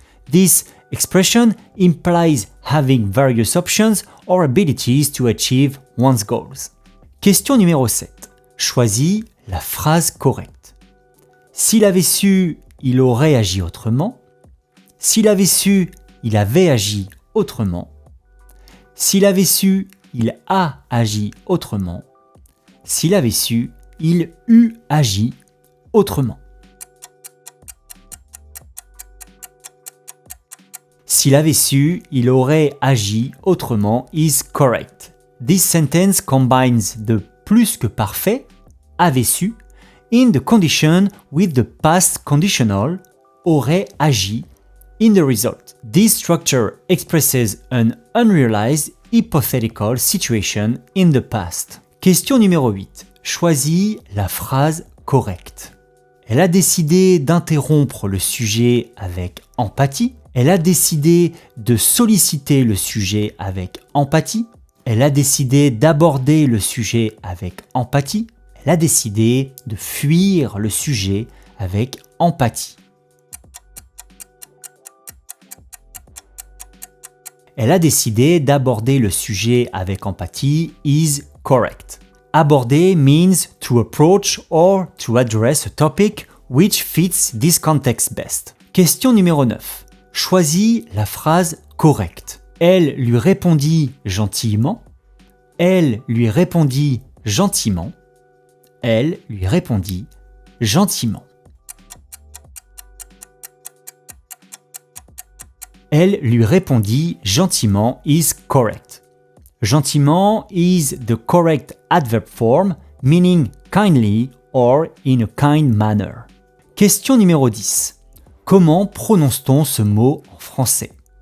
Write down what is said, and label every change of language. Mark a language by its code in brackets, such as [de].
[en] This expression implies having various options or abilities to achieve one's goals. [fr] Question numéro 7. Choisis la phrase correcte. S'il avait su, il aurait agi autrement. S'il avait su, il avait agi autrement. S'il avait su, il a agi autrement. S'il avait su, il eût agi autrement. S'il avait su, il aurait agi autrement [en] is correct. This sentence combines the plus que parfait, [fr] avait su, [en] in the condition with the past conditional, [fr] aurait agi, [en] in the result. This structure expresses an unrealized hypothetical situation in the past. [fr] Question numéro 8. Choisis la phrase correcte. Elle a décidé d'interrompre le sujet avec empathie. Elle a décidé de solliciter le sujet avec empathie. Elle a décidé d'aborder le sujet avec empathie. Elle a décidé de fuir le sujet avec empathie. Elle a décidé d'aborder le sujet avec empathie [en] is correct. Aborder means to approach or to address a topic which fits this context best. [fr] Question numéro 9. Choisis la phrase correcte. Elle lui répondit gentiment. Elle lui répondit gentiment. Elle lui répondit gentiment. Elle lui répondit gentiment [en] is correct. Gentiment is the correct adverb form, meaning kindly or in a kind manner. [fr] Question numéro 10. Comment prononce-t-on ce mot en français?